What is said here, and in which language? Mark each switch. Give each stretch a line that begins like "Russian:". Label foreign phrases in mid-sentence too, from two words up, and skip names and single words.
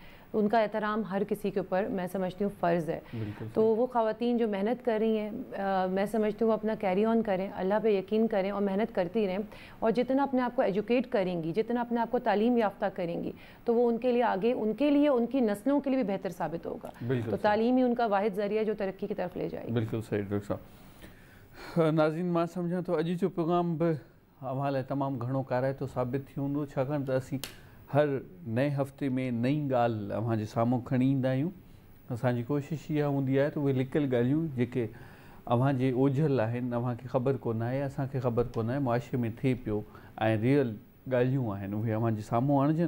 Urdu: ان کا احترام ہر کسی کے اوپر میں سمجھتی ہوں فرض ہے. تو وہ خواتین جو محنت کر رہی ہیں میں سمجھتی ہوں وہ اپنا کیری آن کریں, اللہ پہ یقین کریں اور محنت کرتی رہیں, اور جتنا اپنے آپ کو ایجوکیٹ کریں گی, جتنا اپنے آپ کو تعلیم یافتہ کریں گی, تو وہ ان کے لیے آگے, ان کے لیے, ان کی نسلوں کے لیے بھی بہتر ثابت ہوگا. تو تعلیم ہی ان کا واحد ذریعہ جو ترقی کی طرف لے جائے گی. بالکل صحیح ڈاکٹر صاحب.
Sindhi: ناظرین مان سمجهان ٿو اڄ جو پروگرام به اوهان لاءِ تمام گهڻو ڪارائتو ثابت ٿي هوندو، ڇاڪاڻ ته اسين هر نئين هفتي ۾ نئين ڳالهه اوهان جي سامهون کڻي ايندا آهيون. اسان جي ڪوشش اها هوندي آهي ته اهي لڪيل ڳالهيون جيڪي اوهان جي اوجهل آهن، اوهان کي خبر ڪونه آهي، اسان کي خبر ڪونه آهي، معاشري ۾ ٿئي پيو ۽ رئيل ڳالهيون آهن اهي اوهان جي سامهون آڻجن.